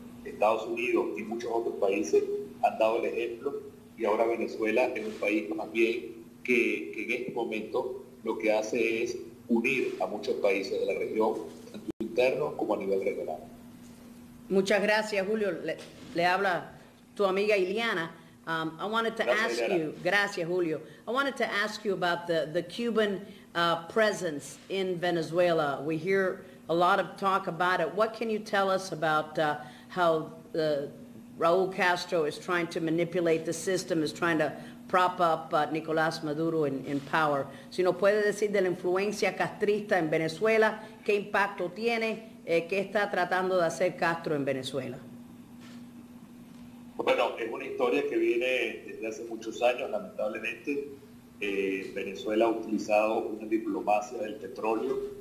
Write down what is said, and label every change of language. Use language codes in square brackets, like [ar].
[es] Estados Unidos y muchos otros países han dado el ejemplo, y ahora Venezuela es un país más bien que en este momento lo que hace es unir a muchos países de la región, tanto interno como a nivel regional. Muchas gracias, Julio. Le habla tu amiga Iliana. [en] I wanted to ask you, [es] gracias, Julio. [en] I wanted to ask you about the Cuban presence in Venezuela. We hear a lot of talk about it. What can you tell us about how Raúl Castro is trying to manipulate the system, is trying to prop up Nicolás Maduro in power? [es] Si nos puede decir de la influencia castrista en Venezuela, qué impacto tiene, qué está tratando de hacer Castro en Venezuela. Bueno, es una historia que viene desde hace muchos años, lamentablemente. Venezuela ha utilizado una diplomacia del petróleo.